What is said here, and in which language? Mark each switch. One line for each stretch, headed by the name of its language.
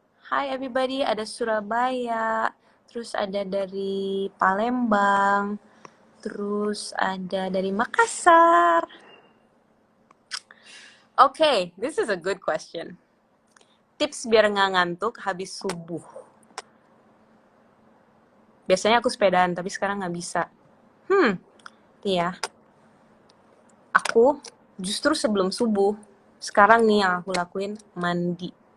Indonesian: Hi everybody, ada Surabaya, terus ada dari Palembang, terus ada dari Makassar.
English: Okay, this is a good question.
Indonesian: Tips biar nggak ngantuk habis subuh. Biasanya aku sepedaan, tapi sekarang nggak bisa. Nih ya. Aku justru sebelum subuh, sekarang nih yang aku lakuin, mandi.